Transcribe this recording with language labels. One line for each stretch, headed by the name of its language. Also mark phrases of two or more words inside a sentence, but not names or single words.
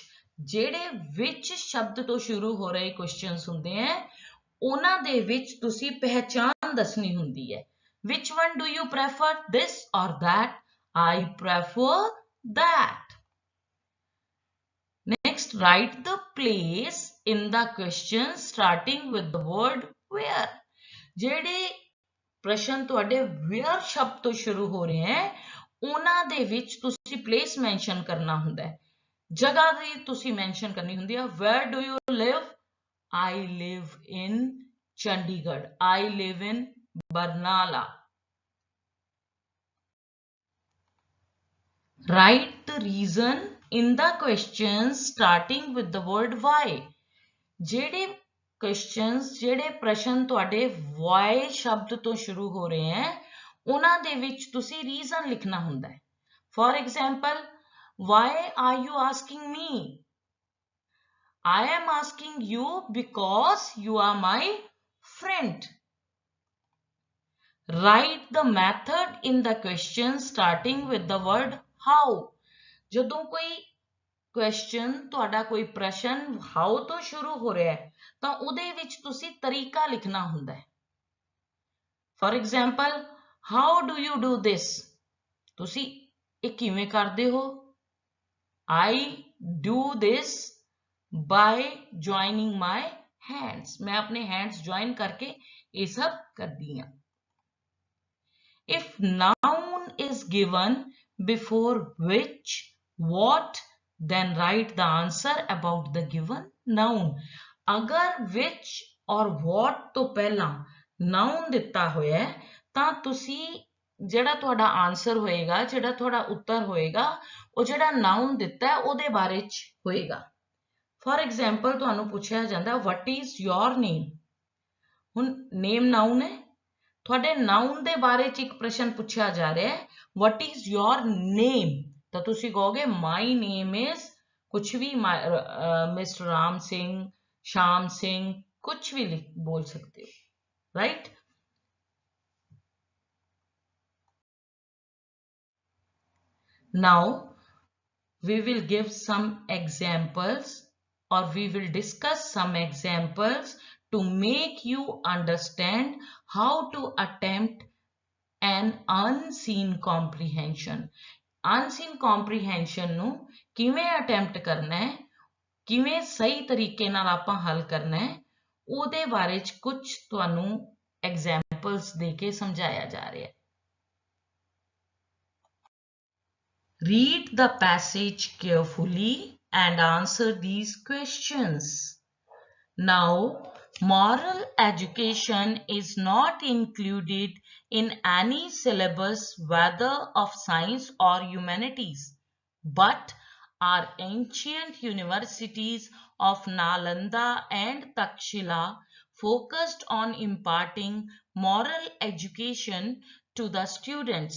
Punjabi: ਜਿਹੜੇ which ਸ਼ਬਦ ਤੋਂ ਸ਼ੁਰੂ ਹੋ ਰਹੇ questions ਹੁੰਦੇ ਹੈ ਉਹਨਾਂ ਦੇ ਵਿੱਚ ਤੁਸੀਂ ਪਹਿਚਾਨ ਦੱਸਣੀ ਹੁੰਦੀ ਹੈ
English: which one do you prefer, this or that? I prefer that. Next, write the place in the question starting with the word where.
Punjabi: ਜਿਹੜੇ ਪ੍ਰਸ਼ਨ ਤੁਹਾਡੇ where ਸ਼ਬਦ ਤੋਂ ਸ਼ੁਰੂ ਹੋ ਰਹੇ ਹੈ ਉਹਨਾਂ ਦੇ ਵਿੱਚ ਤੁਸੀਂ
English: place mention
Punjabi: ਕਰਨਾ ਹੁੰਦਾ ਹੈ ਜਗ੍ਹਾ ਦੀ ਤੁਸੀਂ mention ਕਰਨੀ ਹੁੰਦੀ ਹੈ
English: where do you live? I live in Chandigarh. I live in Barnala. Write the reason in the questions starting with the word why.
Punjabi: ਜਿਹੜੇ questions ਜਿਹੜੇ ਪ੍ਰਸ਼ਨ ਤੁਹਾਡੇ why ਸ਼ਬਦ ਤੋਂ ਸ਼ੁਰੂ ਹੋ ਰਹੇ ਹੈ ਉਹਨਾਂ ਦੇ ਵਿੱਚ ਤੁਸੀਂ reason ਲਿਖਣਾ ਹੁੰਦਾ ਹੈ
English: for example, why are you asking me? I am asking you because you are my friend. Write the method in the question starting with the word how.
Punjabi: ਜਦੋਂ ਕੋਈ question ਤੁਹਾਡਾ ਕੋਈ ਪ੍ਰਸ਼ਨ how ਤੋਂ ਸ਼ੁਰੂ ਹੋ ਰਿਹਾ ਹੈ ਤਾਂ ਉਹਦੇ ਵਿੱਚ ਤੁਸੀਂ ਤਰੀਕਾ ਲਿਖਣਾ ਹੁੰਦਾ ਹੈ
English: for example, how do you do this?
Punjabi: ਤੁਸੀਂ ਇਹ ਕਿਵੇਂ ਕਰਦੇ ਹੋ
English: I do this by joining my hands.
Hindi: मैं अपने hands join करके ये सब करती हूँ
English: If noun is given before which, what, then write the answer about the given noun.
Punjabi: अगर which और what ਤੋਂ ਪਹਿਲਾਂ noun ਦਿੱਤਾ ਹੋਇਆ ਹੈ ਤਾਂ ਤੁਸੀਂ ਜਿਹੜਾ ਤੁਹਾਡਾ ਆਨਸਰ ਹੋਏਗਾ ਜਿਹੜਾ ਤੁਹਾਡਾ ਉੱਤਰ ਹੋਏਗਾ ਉਹ ਜਿਹੜਾ noun ਦਿੱਤਾ ਹੈ ਉਹਦੇ ਬਾਰੇ ਚ ਹੋਏਗਾ
English: for example
Punjabi: ਤੁਹਾਨੂੰ ਪੁੱਛਿਆ ਜਾਂਦਾ
English: what is your name
Punjabi: ਹੁਣ name noun ਹੈ ਤੁਹਾਡੇ noun ਦੇ ਬਾਰੇ ਚ ਇੱਕ ਪ੍ਰਸ਼ਨ ਪੁੱਛਿਆ ਜਾ ਰਿਹਾ ਹੈ
English: what is your name
Punjabi: ਤਾਂ ਤੁਸੀਂ ਕਹੋਗੇ
English: my name is
Punjabi: ਕੁਝ ਵੀ ਮਿਸਟਰ ਰਾਮ ਸਿੰਘ ਸ਼ਾਮ ਸਿੰਘ ਕੁਝ ਵੀ ਬੋਲ ਸਕਦੇ ਹੋ right
English: now we will give some examples or we will discuss some examples to make you understand how to attempt an unseen comprehension.
Punjabi: Unseen comprehension ਨੂੰ ਕਿਵੇਂ attempt ਕਰਨਾ ਹੈ ਕਿਵੇਂ ਸਹੀ ਤਰੀਕੇ ਨਾਲ ਆਪਾਂ ਹੱਲ ਕਰਨਾ ਹੈ ਉਹਦੇ ਬਾਰੇ ਚ ਕੁਝ ਤੁਹਾਨੂੰ examples ਦੇ ਕੇ ਸਮਝਾਇਆ ਜਾ ਰਿਹਾ ਹੈ
English: Read the passage carefully and answer these questions. Now, moral education is not included in any syllabus, whether of science or humanities, but our ancient universities of Nalanda and Takshila focused on imparting moral education to the students.